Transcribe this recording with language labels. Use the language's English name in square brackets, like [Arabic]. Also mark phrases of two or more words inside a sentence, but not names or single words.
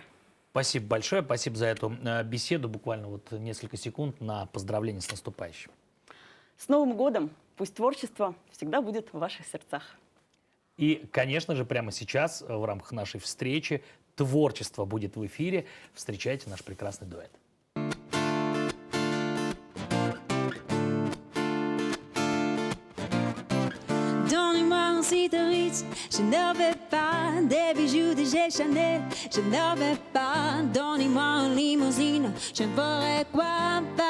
[Russian] Спасибо большое. Спасибо за эту беседу. Буквально вот несколько секунд на поздравление с наступающим. С Новым годом! Пусть творчество всегда будет в ваших сердцах. И, конечно же, прямо сейчас в рамках нашей встречи творчество будет в эфире. Встречайте наш прекрасный дуэт. [French] Je ne veux pas des bijoux de chez Chanel. Je ne veux pas, donnez-moi une limousine. Je ferai quoi?